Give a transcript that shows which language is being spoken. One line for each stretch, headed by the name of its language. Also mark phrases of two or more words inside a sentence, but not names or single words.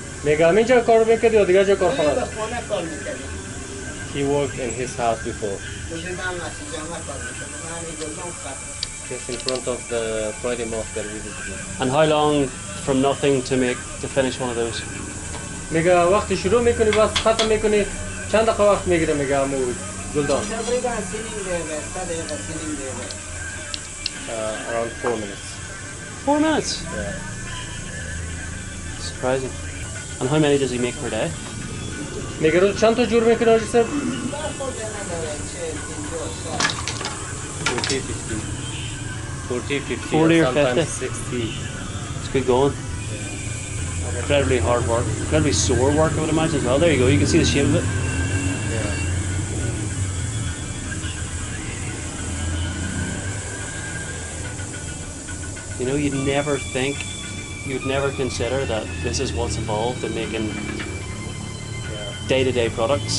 English: Mega minja car making the other car. He worked in his house before. Just in front of the Friday mosque that we visited. And how long from nothing to finish one of those?
Persian: Mega وقتی شروع میکنی بس ختم میکنی چند دقیقه وقت میگیره میگه عمو گلدان
English: around 4 minutes. 4 minutes? Yeah. Surprising. And how many does he make per day?
Persian: میگه روز چند تا جور میکنه آجی سر 40 or
English: 50. sometimes 60. It's good going. Incredibly hard work, incredibly sore work I would imagine as well. There you go, you can see the shape of it. Yeah. You know, you'd never consider that this is what's involved in making day-to-day products.